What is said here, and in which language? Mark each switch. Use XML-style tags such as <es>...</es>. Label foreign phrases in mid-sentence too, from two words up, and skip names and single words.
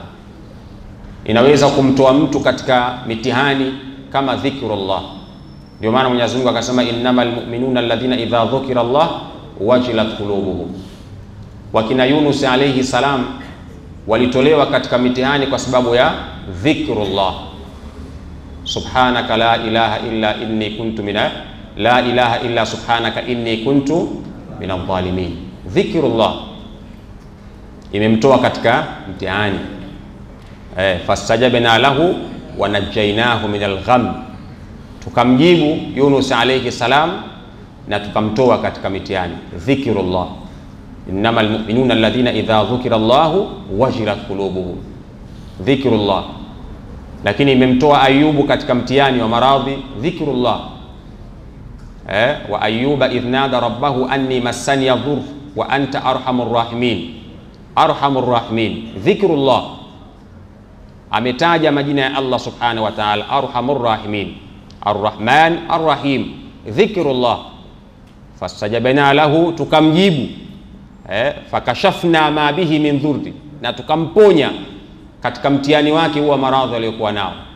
<sw>Inaweza kumtoa mtu katika mitihani kama dhikrullah. Ndio maana Mwenyezi Mungu akasema</sw> <ar>إنما المؤمنون الذين إذا ذكر الله وجلت قلوبهم.</ar> <sw>Wakina Yunus</sw> <ar>عليه السلام</ar> <sw>walitolewa katika mitihani kwa sababu ya dhikrullah.</sw> <ar>سبحانك لا إله إلا إني كنت لا إله إلا سبحانك إني كنت من الظالمين.</ar> <sw>Dhikrullah imemtoa katika mtihani.</sw> <ar>فاستجبنا له ونجيناه من الغم,</ar> <sw>tukamjibu Yunus</sw> <ar>عليه السلام</ar> <sw>na tukamtoa katika mitihani.</sw> <ar>ذكر الله، إنما المؤمنون الذين إذا ذكر الله وجلت قلوبهم. Dhikrullah.</ar> <sw>Lakini imemtoa Ayubu katika mtihani wa maradhi. Dhikrullah.</sw> <ar>وأيوب إذ نادى ربه أني مسني الضر وأنت أرحم الراحمين. أرحم الراحمين. ذكر الله.</ar> <sw>Ametaja majina ya</sw> <ar>الله سبحانه وتعالى, أرحم الراحمين، الرحمن الرحيم.</ar> <sw>Dhikrullah.</sw> <ar>فاستجبنا له,</ar> <sw>tukamjibu.</sw> <ar>فكشفنا ما به من ضر,</ar> <sw>na tukamponya katika mtihani wake huwa maradhi aliyokuwa nao.</sw>